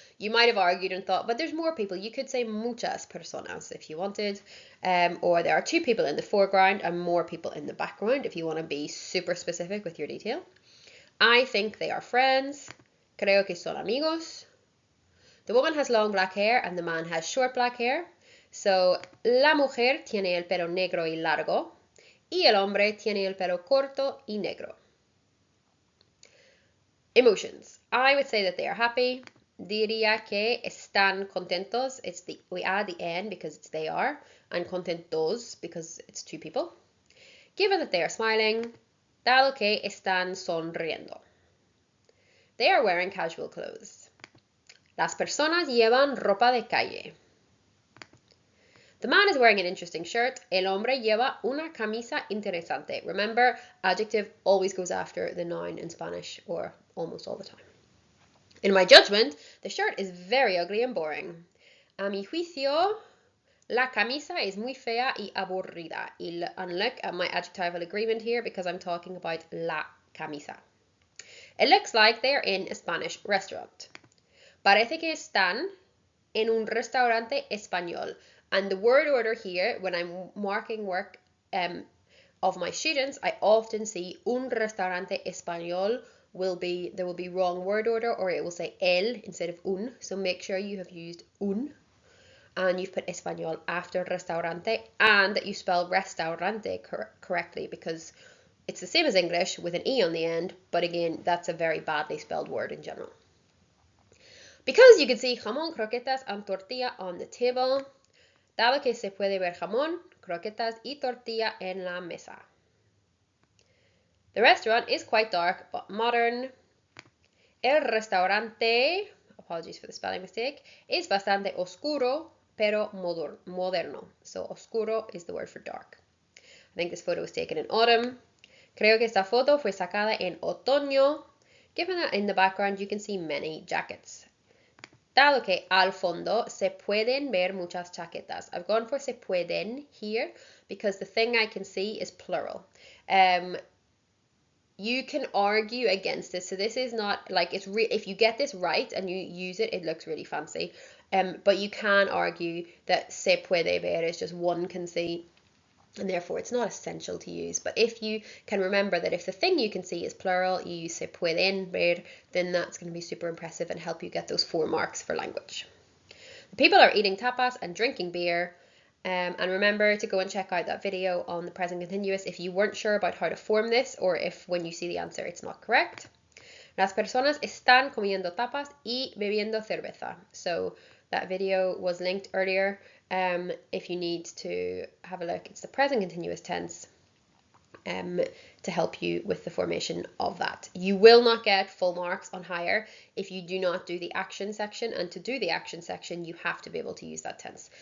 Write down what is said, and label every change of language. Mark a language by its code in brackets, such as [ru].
[en] You might have argued and thought, but there's more people. You could say [es] muchas personas [en] if you wanted. Or there are 2 people in the foreground and more people in the background if you want to be super specific with your detail. I think they are friends. [es] Creo que son amigos. [en] The woman has long black hair and the man has short black hair. [es] So, la mujer tiene el pelo negro y largo. Y el hombre tiene el pelo corto y negro. [en] Emotions. I would say that they are happy. [es] Diría que están contentos. [en] We add the N because it's they are. And contentos because it's 2 people. Given that they are smiling. [es] Dado que están sonriendo. [en] They are wearing casual clothes. [es] Las personas llevan ropa de calle. [en] The man is wearing an interesting shirt. [es] El hombre lleva una camisa interesante. [en] Remember, adjective always goes after the noun in Spanish, or almost all the time. In my judgment, the shirt is very ugly and boring. [es] A mi juicio, la camisa es muy fea y aburrida. [en] And look at my adjectival agreement here because I'm talking about la camisa. It looks like they are in a Spanish restaurant. [es] Parece que están en un restaurante español. [en] And the word order here, when I'm marking work of my students, I often see [es] un restaurante español [en] there will be wrong word order, or it will say el instead of un. So make sure you have used un and you've put español after restaurante and that you spell restaurante correctly, because it's the same as English with an E on the end, but again, that's a very badly spelled word in general. Because you can see jamón, croquetas, and tortilla on the table, [es] dado que se puede ver jamón, croquetas y tortilla en la mesa. [en] The restaurant is quite dark but modern. [es] El restaurante, [en] apologies for the spelling mistake, is [es] bastante oscuro pero moderno. [en] So oscuro is the word for dark. I think this photo was taken in autumn. [es] Creo que esta foto fue sacada en otoño. [en] Given that in the background you can see many jackets. [es] Dado que al fondo se pueden ver muchas chaquetas. [en] I've gone for se pueden here because the thing I can see is plural. You can argue against this. So this is not like if you get this right and you use it, it looks really fancy. But you can argue that se puede ver is just one can see, and therefore it's not essential to use. But if you can remember that if the thing you can see is plural, you use se pueden ver, then that's going to be super impressive and help you get those 4 marks for language. The people are eating tapas and drinking beer. And remember to go and check out that video on the present continuous if you weren't sure about how to form this, or if when you see the answer it's not correct. [es] Las personas están comiendo tapas y bebiendo cerveza. [en] So that video was linked earlier. If you need to have a look, it's the present continuous tense to help you with the formation of that. You will not get full marks on higher if you do not do the action section, and to do the action section you have to be able to use that tense.